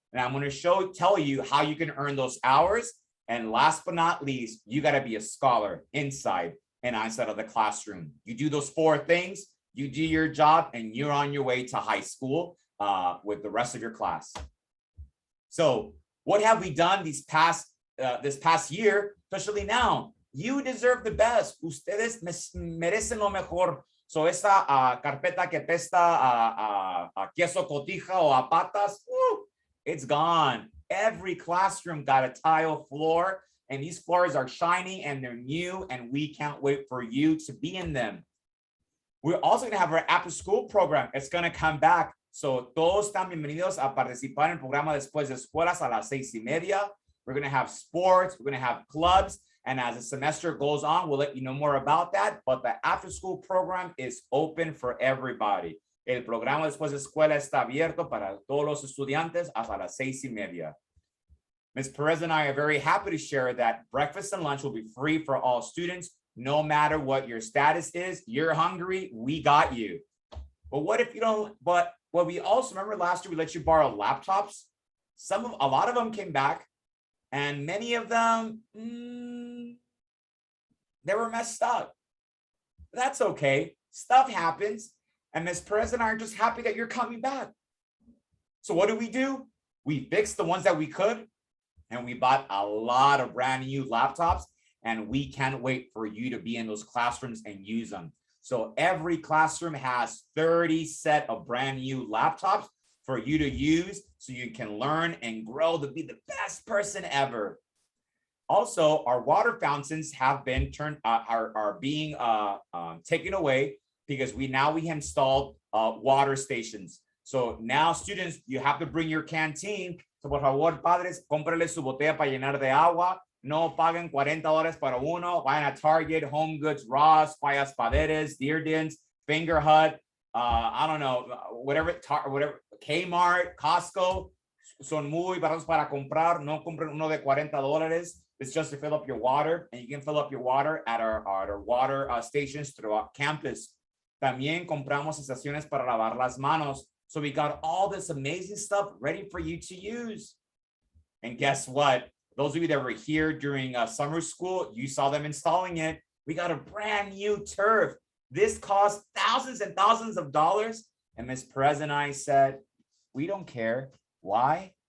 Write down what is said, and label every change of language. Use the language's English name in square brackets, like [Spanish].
[English] And I'm going to tell you how you can earn those hours. And last but not least, you got to be a scholar inside and outside of the classroom. You do those 4 things, you do your job, and you're on your way to high school with the rest of your class. So what have we done this past year, especially now? You deserve the best. [Spanish] Ustedes merecen lo mejor. So esa carpeta que pesta a queso cotija o a patas, [English] it's gone. Every classroom got a tile floor, and these floors are shiny and they're new, and we can't wait for you to be in them. We're also going to have our after school program. It's going to come back. [Spanish] So todos están bienvenidos a participar en el programa después de escuelas a las 6:30. [English] We're going to have sports. We're going to have clubs. And as the semester goes on, we'll let you know more about that. But the after school program is open for everybody. [Spanish] El programa después de escuela está abierto para todos los estudiantes hasta las 6:30. [English] Ms. Perez and I are very happy to share that breakfast and lunch will be free for all students, no matter what your status is. You're hungry, we got you. But what if you don't? But what we also remember last year, we let you borrow laptops. A lot of them came back, and many of them, they were messed up. That's okay. Stuff happens. And Ms. Perez and I are just happy that you're coming back. So what do? We fixed the ones that we could, and we bought a lot of brand new laptops, and we can't wait for you to be in those classrooms and use them. So every classroom has 30 set of brand new laptops for you to use so you can learn and grow to be the best person ever. Also, our water fountains have been being taken away because we installed water stations. So now students, you have to bring your canteen. [Spanish] So por favor, padres, cómprale su botella para llenar de agua. No paguen $40 para uno. Vayan a [English] Target, Home Goods, Ross, Fallas Paderes, Dearden's, Finger Hut, I don't know, whatever, Kmart, Costco. [Spanish] Son muy baratos para comprar. No compren uno de $40. [English] It's just to fill up your water, and you can fill up your water at our water stations throughout campus. [Spanish] También compramos estaciones para lavar las manos. [English] So we got all this amazing stuff ready for you to use. And guess what? Those of you that were here during summer school, you saw them installing it. We got a brand new turf. This cost thousands and thousands of dollars. And Ms. Perez and I said, we don't care. Why?